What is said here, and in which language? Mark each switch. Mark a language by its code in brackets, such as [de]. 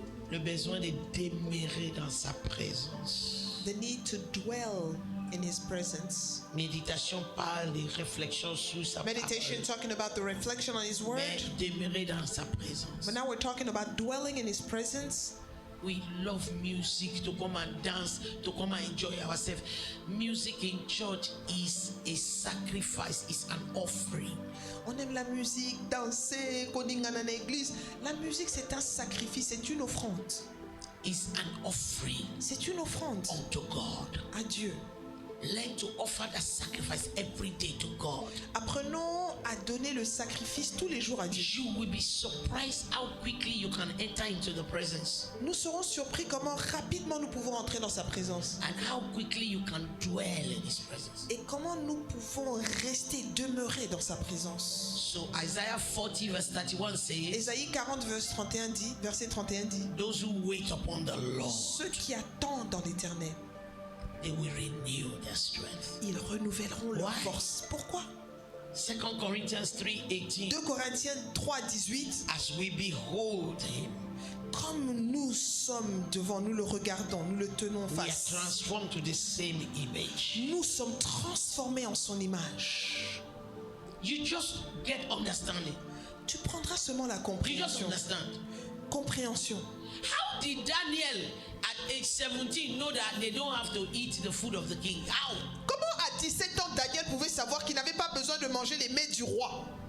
[fr] le besoin de demeurer dans sa présence. [en] The need to dwell in his presence. [fr] Méditation parle de réflexion sur sa [en] Meditation [fr] parole. [en] talking about the reflection on his word. [fr] Mais demeurer dans sa présence. [en] But now we're talking about dwelling in his presence. We love music, to come and dance, to come and enjoy ourselves. Music in church is a sacrifice, is an offering. [fr] On aime la musique, danser, koningana na l'église. La musique, c'est un sacrifice, c'est une offrande. [en] Is an offering. [fr] C'est une offrande [en] unto God. [fr] À Dieu. [en] Learn to offer that sacrifice every day to God. [fr] Apprenons à donner le sacrifice tous les jours à Dieu. [en] You will be surprised how quickly you can enter into the presence. [fr] Nous serons surpris comment rapidement nous pouvons entrer dans sa présence. [en] And how quickly you can dwell in His presence. [fr] Et comment nous pouvons rester, demeurer dans sa présence. [en] So Isaiah 40 verse 31 says, [fr] Ésaïe 40 verset 31 dit, [en] those who wait upon the Lord, [fr] ceux qui attendent dans l'Éternel, [en] they will renew their strength. [fr] Ils renouvelleront leur force. Pourquoi? [en] 2 Corinthians 3:18. [fr] 2 Corinthiens 3:18. [en] As we behold Him, [fr] comme nous sommes devant, nous le regardons, nous le tenons [en] we are [fr] face. [en] transformed to the same image. [fr] Nous sommes transformés en son image. [en] You just get understanding. [fr] Tu prendras seulement la [en] You just [fr] compréhension. [en] understand. [fr] Compréhension. [en] How did Daniel at age 17 know that they don't have to eat the food of the king? How? [fr] Comment à 17 ans Daniel pouvait savoir qu'il n'avait pas besoin de manger les mets du roi?